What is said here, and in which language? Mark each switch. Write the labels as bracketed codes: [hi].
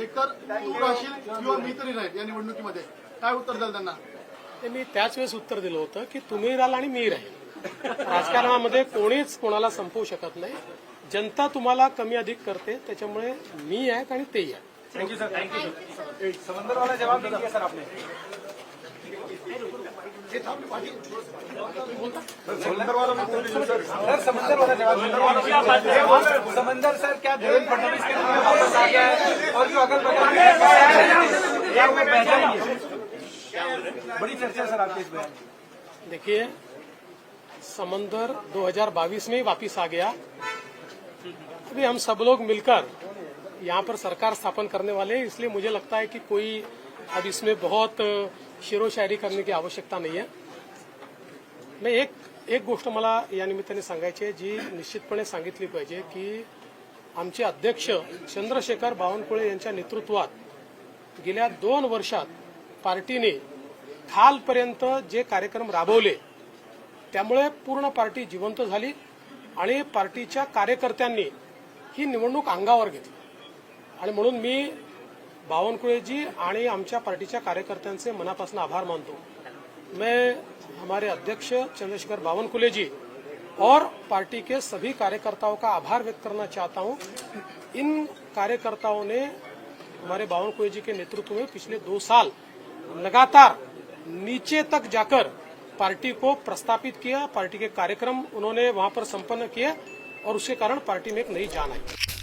[mr] एकतर तू राहशील किंवा मी तरी राहील या निवडणुकीमध्ये, काय उत्तर द्याल त्यांना? ते मी त्याच वेळेस उत्तर दिलं होतं की तुम्ही राहाल आणि मी राहील. राजकारणामध्ये कोणीच कोणाला संपवू शकत नाही. जनता तुम्हाला कमी अधिक करते, त्याच्यामुळे मी आहे आणि तेही आहे. [en] Thank you sir, thank you sir. [hi] समंदर वाला जवाब नहीं दिया सर आपने. समंदर वाला सर, समंदर वाला जवाब. समंदर सर, क्या देवेंद्र फडणवीस के नाम में वापस आ गया है और जो अगल बगल में क्या वो पहचानिए. बड़ी चर्चा सर आपके इस बयान. देखिए, समंदर 2022 में ही वापिस आ गया. अभी हम सब लोग मिलकर यहाँ पर सरकार स्थापन करने वाले हैं, इसलिए मुझे लगता है कि कोई अब इसमें बहुत शेरो शायरी करने की आवश्यकता नहीं है. [mr] मैं एक गोष्ट मला या निमित्ताने सांगायची आहे, जी निश्चितपणे सांगितली पाहिजे की आमचे अध्यक्ष चंद्रशेखर बावनकुळे यांच्या नेतृत्वात गेल्या 2 वर्षात पार्टीने खालपर्यंत जे कार्यक्रम राबवले त्यामुळे पूर्ण पार्टी जिवंत झाली आणि पार्टीच्या कार्यकर्त्यांनी ही निवडणूक अंगावर घेतली. आणि म्हणून मी बावनकुळेजी आणि आमच्या पार्टीच्या कार्यकर्त्यांचे मनापासून आभार मानतो. [hi] मैं हमारे अध्यक्ष चंद्रशेखर बावनकुळे जी और पार्टी के सभी कार्यकर्ताओं का आभार व्यक्त करना चाहता हूं. इन कार्यकर्ताओं ने हमारे बावनकुळे जी के नेतृत्व में पिछले 2 साल लगातार नीचे तक जाकर पार्टी को प्रस्थापित किया. पार्टी के कार्यक्रम उन्होंने वहां पर संपन्न किए और उसके कारण पार्टी में एक नई जान आई.